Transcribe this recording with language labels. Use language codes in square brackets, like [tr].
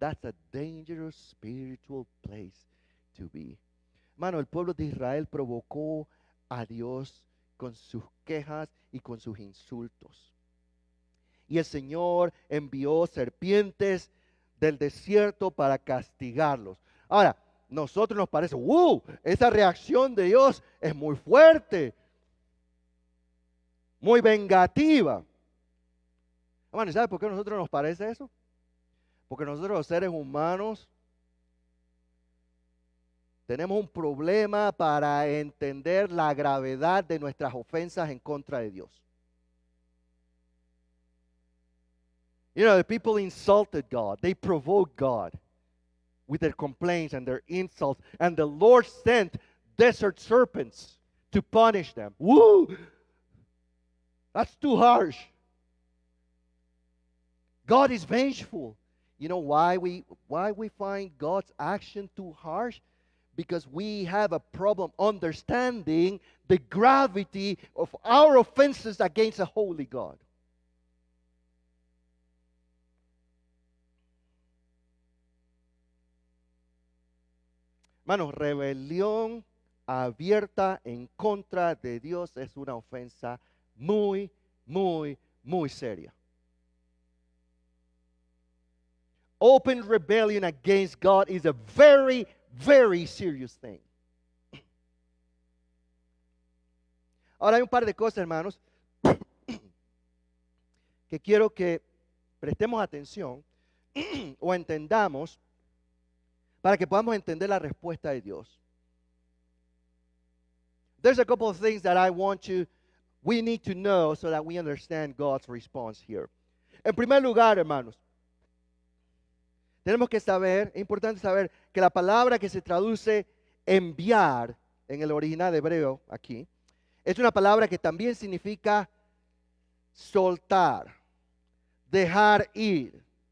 [en] That's a dangerous spiritual place to be. [es] Hermano, el pueblo de Israel provocó a Dios con sus quejas y con sus insultos. Y el Señor envió serpientes del desierto para castigarlos. Ahora, nosotros nos parece, esa reacción de Dios es muy fuerte, muy vengativa. Hermano, ¿sabe por qué a nosotros nos parece eso? Porque nosotros los seres humanos tenemos un problema para entender la gravedad de nuestras ofensas en contra de Dios. [en] You know, the people insulted God. They provoked God with their complaints and their insults. And the Lord sent desert serpents to punish them. Woo! That's too harsh. God is vengeful. You know why we find God's action too harsh? Because we have a problem understanding the gravity of our offenses against a holy God. [es] Hermanos, rebelión abierta en contra de Dios es una ofensa muy, muy, muy seria. [en] Open rebellion against God is a very, very serious thing. [es] Ahora hay un par de cosas, hermanos, que quiero que prestemos atención o entendamos para que podamos entender la respuesta de Dios. [en] There's a couple of things that we need to know so that we understand God's response here. [es] En primer lugar, hermanos, tenemos que saber, es importante saber que la palabra que se traduce enviar en el original hebreo aquí, es una palabra que también significa soltar, dejar ir.